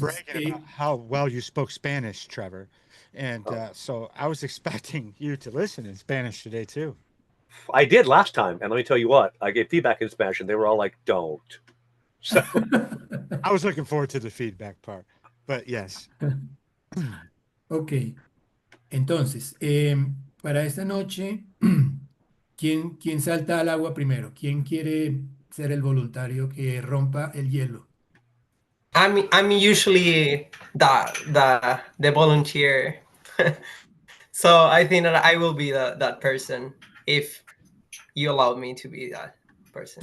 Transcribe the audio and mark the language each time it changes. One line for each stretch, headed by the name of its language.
English: bragging about how well you spoke Spanish, Trevor. And so I was expecting you to listen in Spanish today, too. I did last time. And let me tell you what, I gave feedback in Spanish and they were all like, don't. So I was looking forward to the feedback part, but yes.
Spanish: Ok, entonces, para esta noche, ¿quién salta al agua primero? ¿Quién quiere ser el voluntario que rompa el hielo?
English: I'm usually the volunteer, so I think that I will be that person if you allow me to be that person.